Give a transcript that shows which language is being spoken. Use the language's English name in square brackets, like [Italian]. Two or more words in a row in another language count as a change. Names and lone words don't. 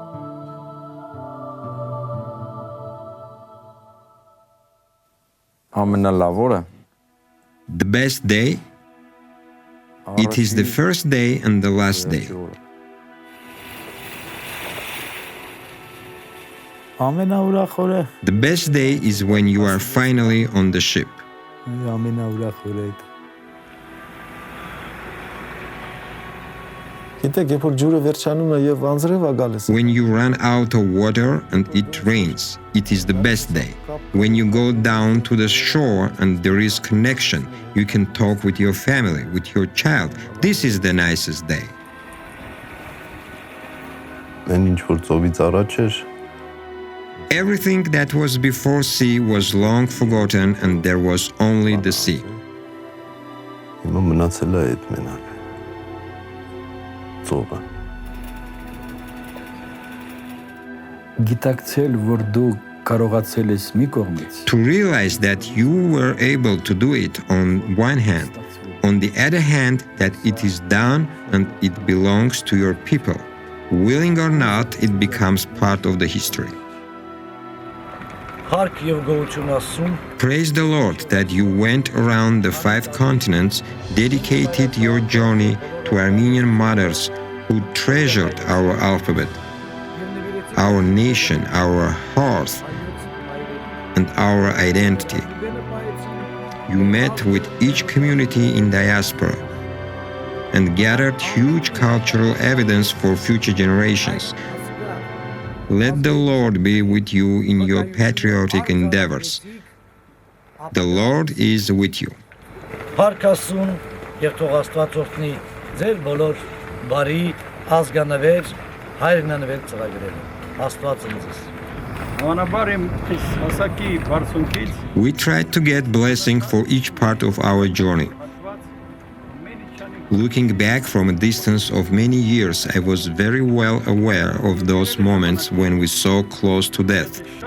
[Armenian] Ամենալավորը [English] The best day? It is the first day and the last day. [Armenian] ամենաուրախորը [English] The best day is when you are finally on the ship. [Armenian] ամենաուրախորը է։ Գիտեք, երբ որ ջուրը վերջանում է եւ անձրև է գալիս, [English] When you run out of water and it rains, it is the best day. When you go down to the shore and there is connection, you can talk with your family, with your child. This is the nicest day. [Armenian] այն ինչ որ ծովից առաջ էր, [English] Everything that was before sea was long forgotten and there was only the sea. [Armenian] հիմա մնացել է այդ մենակ ծովը։ գիտակցել, որ դու կարողացել ես մի կողմից, [English] To realize that you were able to do it on one hand, on the other hand, that it is done and it belongs to your people. Willing or not, it becomes part of the history. [Armenian] Հարկ եւ գոհություն Աստծուն, [English] Praise the Lord that you went around the 5 continents, dedicated your journey to Armenian mothers who treasured our alphabet, our nation, our hearth, and our identity. You met with each community in diaspora and gathered huge cultural evidence for future generations. Let the Lord be with you in your patriotic endeavors. The Lord is with you. [Armenian] Հարկ Աստծուն եւ թող Աստված օրհնի ձեր բոլոր բարի ազգանվեր, հայրենանվեր ծրագրերը։ Աստված ինձ [English] We tried to get blessing for each part of our journey. Looking back from a distance of many years, I was very well aware of those moments when we saw close to death.